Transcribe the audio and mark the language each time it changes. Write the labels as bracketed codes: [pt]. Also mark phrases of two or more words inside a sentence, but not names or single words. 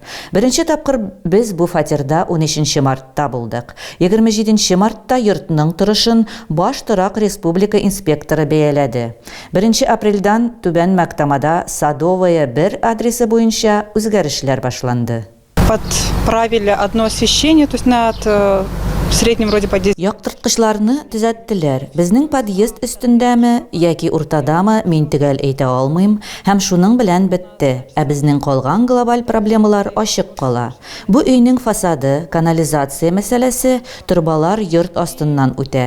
[tt] Беренче тапкыр без бу фатирда 13 мартта булдык. 27 мартта йортның торышын баш торак республика инспекторы бәяләде. 1 апрельдан Түбән Мәктамада Садовая 1 адресы буенча үзгәрешләр башланды. [ru] Подправили одно освещение, то есть над среднем вроде подъезд. [tt] Яктырткычларны төзәттеләр. Безнең подъезд өстендәме яки уртадамы мин төгәл әйтә алмыйм, һәм шуның белән бетте. Ә безнең калган глобаль проблемалар ачык кала. Бу өйнең фасады, канализация мәсьәләсе, турбалар йорт астыннан үтә.